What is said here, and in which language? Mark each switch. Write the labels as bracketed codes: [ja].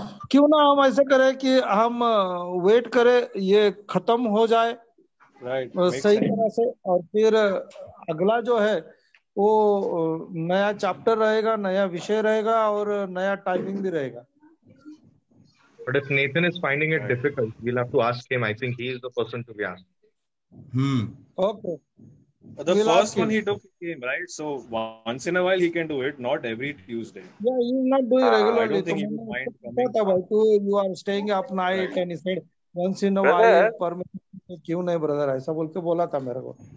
[hi] क्यों ना हम ऐसे करें कि हम वेट करें ये खत्म हो जाए सही तरह से, और फिर अगला जो है वो नया चैप्टर रहेगा, नया विषय रहेगा और नया टाइमिंग भी रहेगा. [en] But if Nathan is finding it difficult, we'll have to ask him. I think he is the person to be asked. Okay. The first one he took him, right? So once in a while he can do it, not every Tuesday. Yeah, he is not doing regularly. I don't think he would mind coming. You are staying up night and he said once in a while permission. [hi] क्यों नहीं brother, ऐसा बोल के बोला था मेरे को.